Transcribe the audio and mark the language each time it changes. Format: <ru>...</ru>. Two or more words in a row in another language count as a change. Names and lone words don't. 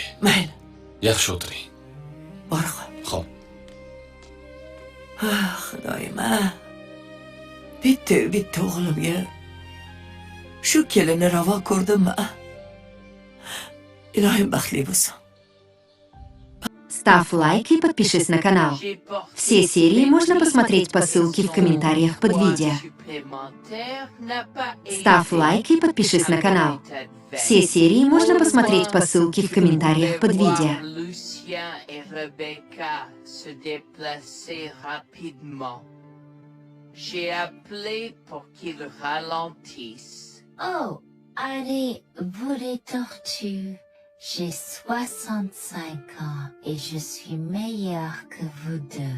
<uz>Mayli. Yaxshi o'tiring. Borqa. Xo'p. Xudoyim, bitta o'g'limga shu kelini ravo ko'rdimmi? Ilohim baxtli bo'lsin.</uz> <ru>Ставь лайк и подпишись на канал. Все серии можно посмотреть по ссылке в комментариях под видео. Ставь лайк и подпишись на канал. Все серии можно посмотреть по ссылке в комментариях под видео.</ru> <fr>Lucien et Rebecca se déplacer rapidement. J'ai appelé pour qu'ils ralentissent. Oh, allez, vous les tortues. J'ai 65 ans et je suis meilleure que vous deux.</fr>